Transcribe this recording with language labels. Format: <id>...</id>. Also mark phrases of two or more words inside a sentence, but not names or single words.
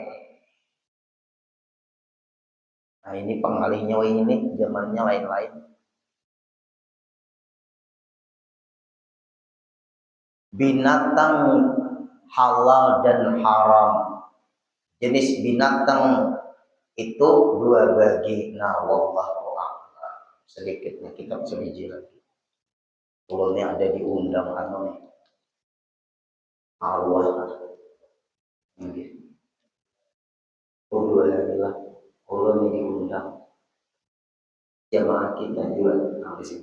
<id>Nah ini pengalih nyawa ini zamannya lain-lain. Binatang halal dan haram. Jenis binatang itu dua bagi. Nah</id> <ar>والله أعلم.</ar> <bjn>Sedikitnya kitab sebiji lagi. Ulunnya ada diundang anu nih.</bjn> <id>Arwah. Dua hari lah.</id> <bjn>Ulun diundang.</bjn> <id>Jamaah kita juga di sini.</id>